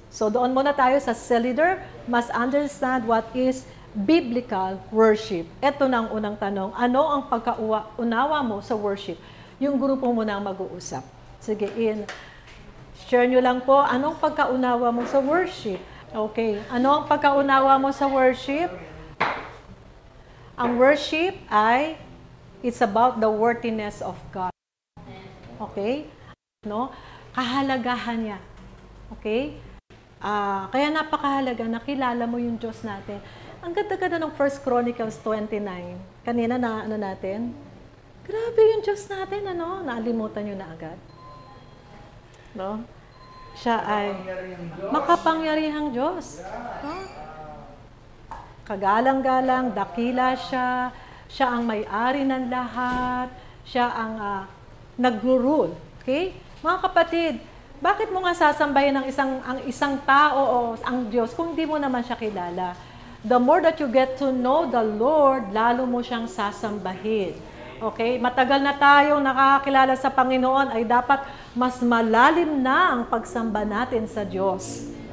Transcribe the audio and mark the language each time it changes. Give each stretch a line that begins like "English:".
English: So
Filipino: doon muna tayo sa
English: cell leader, must understand what is biblical worship.
Filipino: Ito na ang unang tanong. Ano ang pagkaunawa mo sa worship? Yung grupo mo na mag-uusap. Sige, share nyo lang po, anong pagkaunawa mo sa worship? Okay. Ano ang pagkaunawa mo sa worship? Ang worship ay,
English: it's about the worthiness of God.
Filipino: Okay? No? Kahalagahan niya. Okay? Kaya napakahalaga na kilala mo yung Diyos natin. Ang ganda-ganda ng 1 Chronicles 29. Kanina na natin? Grabe yung Diyos natin, Naalimutan nyo na agad. No? Siya ay makapangyarihang Diyos. Kagalang-galang, dakila siya. Siya ang may-ari ng lahat. Siya ang nag-rule. Okay? Mga kapatid, bakit mo nga sasambahin ang isang tao o ang Diyos kung hindi mo naman siya kilala?
English: The more that you get to know the Lord,
Filipino: lalo mo siyang sasambahin.
English: Okay?
Filipino: Matagal na tayong nakakakilala sa Panginoon, ay dapat mas malalim na ang pagsamba natin sa Diyos.